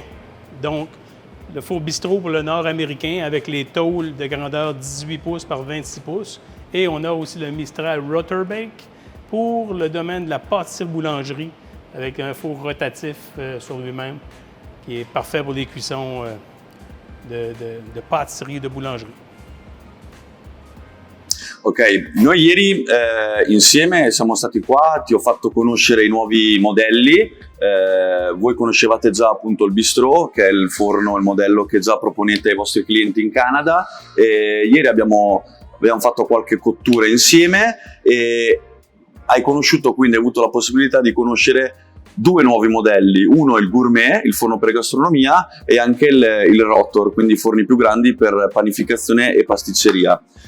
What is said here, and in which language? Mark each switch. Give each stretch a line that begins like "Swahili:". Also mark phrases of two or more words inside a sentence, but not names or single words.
French: Donc, le four bistrot pour le nord-américain avec les tôles de grandeur 18 pouces par 26 pouces. Et on a aussi le Mistral Rotorbake pour le domaine de la pâtisserie-boulangerie avec un four rotatif sur lui-même qui est parfait pour les cuissons de pâtisserie et de boulangerie.
Italian: Ok, noi ieri insieme siamo stati qua, ti ho fatto conoscere i nuovi modelli, voi conoscevate già appunto il Bistrot, che è il forno, il modello che già proponete ai vostri clienti in Canada, e ieri abbiamo fatto qualche cottura insieme e hai conosciuto, quindi hai avuto la possibilità di conoscere due nuovi modelli, uno il Gourmet, il forno per gastronomia, e anche il Rotor, quindi forni più grandi per panificazione e pasticceria.